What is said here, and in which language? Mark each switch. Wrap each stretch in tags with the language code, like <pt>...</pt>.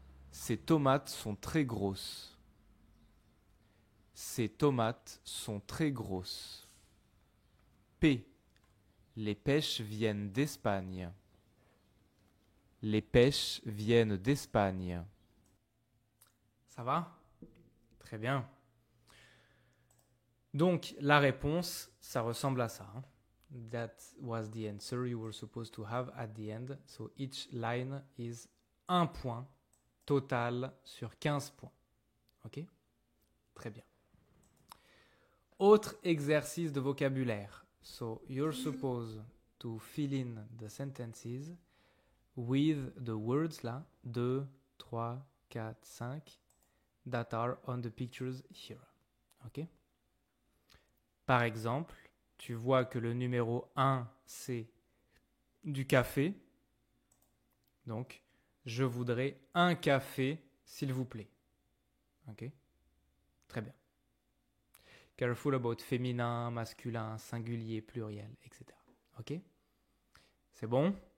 <fr>Ces tomates sont très grosses. Ces tomates sont très grosses. P. Les pêches viennent d'Espagne. Les pêches viennent d'Espagne. Ça va? Très bien. Donc, la réponse, ça ressemble à ça. Hein?</fr> <en>That was the answer you were supposed to have at the end. So, each line is 1 point total</en> <fr>sur 15 points.</fr> <en>Ok?</en> <fr>Très bien. Autre exercice de vocabulaire.</fr> <en>So, you're supposed to fill in the sentences with the words là, 2, 3, 4, 5, that are on the pictures here. Ok?</en> <fr>Par exemple, tu vois que le numéro 1, c'est du café. Donc, je voudrais un café, s'il vous plaît. Ok? Très bien.</fr> <en>Careful about</en> <fr>féminin, masculin, singulier, pluriel, etc. Ok? C'est bon?</fr>